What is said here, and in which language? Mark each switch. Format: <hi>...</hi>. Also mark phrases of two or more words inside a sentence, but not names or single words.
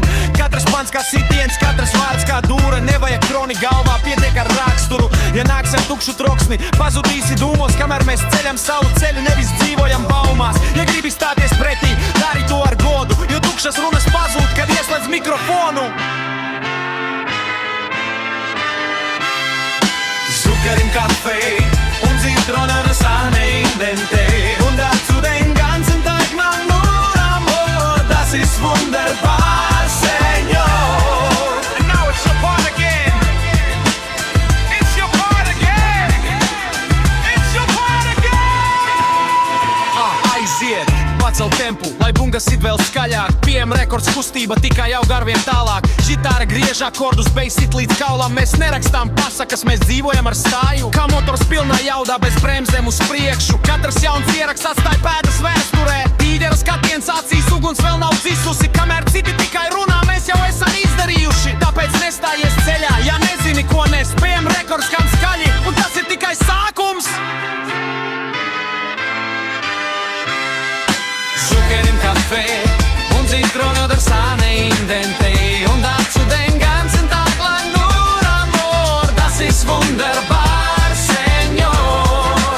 <lv>Katrs pants kā sitiens, katrs vārds kā dūra. Nevajag kroni galvā, pietiek ar raksturu. Ja nāks ar tukšu troksni, pazudīsi dūmos. Kamēr mēs ceļam savu ceļu, nevis dzīvojam baumās. Ja gribi stāties pretī, dari to ar godu. Jo tukšas runas pazūd, kad ieslēdz mikrofonu.</lv> <de>Zucker im Kaffee und Zitronensahne in den Tee. Und dazu den ganzen Tag lang nur Amor. Das ist wunderbar, Senor.</de> <en>And now it's your part again. It's your part again. It's your part again.</en> <lv>Aiziet, pacel tempu, lai bungas sit vēl skaļāk. Pieejam rekords, kustība tikai aug arvien tālāk. Žitāra griež akordus, beigas sit līdz kaulam. Mēs nerakstām pasakas, mēs dzīvojam ar stāju. Kā motors pilnā jaudā, bez bremzēm uz priekšu. Katrs jauns ieraksts atstāja pēdas vēsturē. Tīģera skatiens acīs, uguns vēl nav dzisusi. Kamēr citi tikai runā, mēs jau esam izdarījuši. Tāpēc nestājies ceļā, ja nezini, ko nes. Pieejam rekords, skan skaļi, un tas ir tikai sākums.</lv> <de>Zucker im Kaffee und Zitronensahne in den Tee. Und dazu den ganzen Tag lang nur Amor. Das ist wunderbar, Senor.</de>